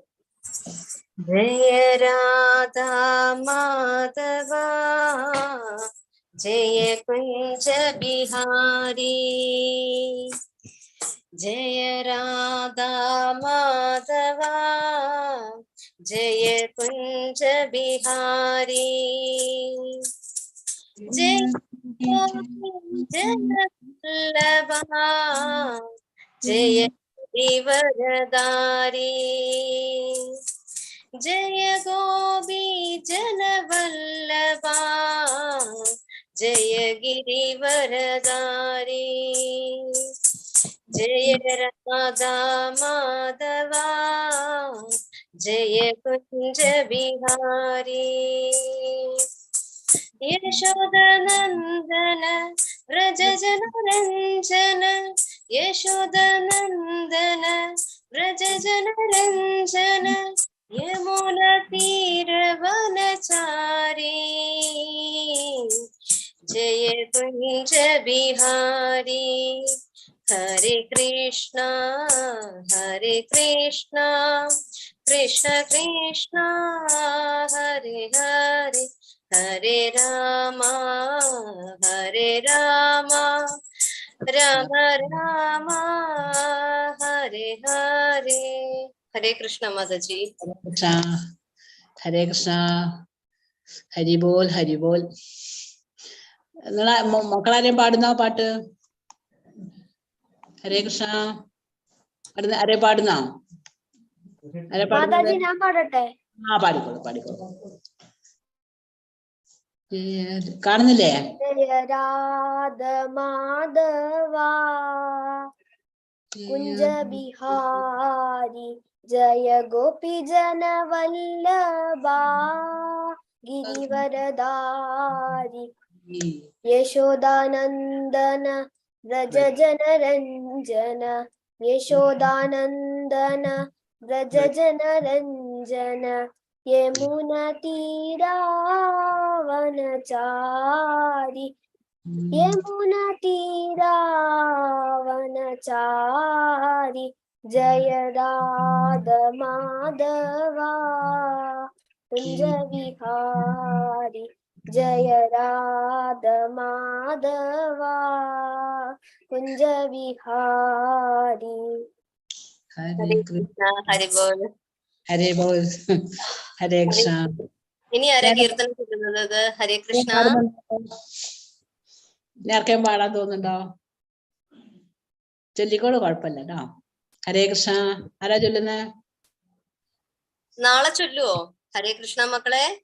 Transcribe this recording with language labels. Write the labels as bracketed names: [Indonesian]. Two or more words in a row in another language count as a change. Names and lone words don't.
[Sanskrit] जय राधा माधव, जय कुञ्ज बिहारी, जय राधा माधव, जय कुञ्ज बिहारी, जय जनवल्लभ, जय वरदारी, जय गोपी जनवल्लभ, जय गिरिवरदारी जय राधा माधवा जय कुंज बिहारी यशोदनंदन व्रज जन रंजन यशोदनंदन व्रज जन रंजन यमुना तीर वनचारी जय कुंज बिहारी हरे कृष्णा कृष्ण कृष्ण हरे हरे हरे राम राम राम हरे हरे हरे कृष्ण माता जी हरे कृष्ण हरि बोल [Malayalam] മക്കളാരെയും പാടുന്നോ പാട്ട്? [Sanskrit] हरे कृष्ण [Malayalam] ആരെ പാടുന്നോ? മാതാജി ഞാൻ പാടട്ടെ? ആ പാടിക്കോളൂ കാണുന്നില്ലേ? [Sanskrit] जय राधा माधव कुञ्ज बिहारी जय गोपी जन वल्लभ गिरिवरदारी यशोदानंदन व्रज जन रंजन यशोदानंदन व्रज जन रंजन यमुना तीरावनचारी यमुना तीरावनचारी जय राधा माधवा कुंज विहारी जय राधा माधवा कुंज विहारी हरे कृष्ण हरे बोल हरे कृष्ण [Malayalam] ഇനി ആരാ കീർത്തനം ചൊല്ലുന്നത്? [Sanskrit] हरे कृष्ण [Malayalam] ആർക്കും പാടാൻ തോന്നുന്നുണ്ടോ? ചൊല്ലിക്കോളൂ, കുഴപ്പമില്ല കേട്ടോ. [Sanskrit] हरे कृष्ण [Malayalam] ആരാ ചൊല്ലുന്നത്? നാളെ ചൊല്ലുവോ [Sanskrit] हरे कृष्ण [Malayalam] മക്കളെ?